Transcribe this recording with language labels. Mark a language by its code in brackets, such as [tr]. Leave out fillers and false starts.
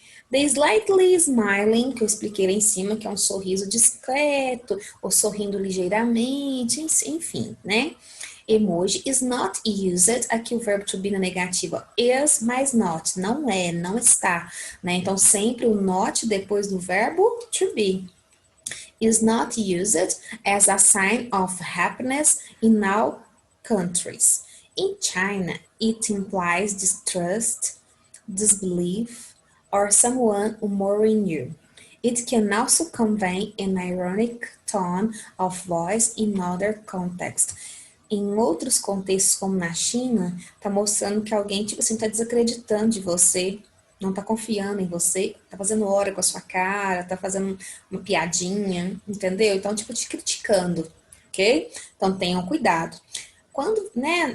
[en] The slightly smiling, [pt] que eu expliquei lá em cima, que é um sorriso discreto, ou sorrindo ligeiramente, enfim, né? [en] Emoji is not used, [pt] aqui o verbo to be na negativa is, mas not, não é, não está, né? Então, sempre o not depois do verbo to be. [en] Is not used as a sign of happiness in all countries. In China, it implies distrust, disbelief, or someone humoring you. It can also convey an ironic tone of voice in other contexts. [pt] Em outros contextos, como na China, tá mostrando que alguém, tipo assim, tá desacreditando de você, não tá confiando em você, tá fazendo hora com a sua cara, tá fazendo uma piadinha, entendeu? Então, tipo, te criticando, ok? Então, tenham cuidado. Quando, né?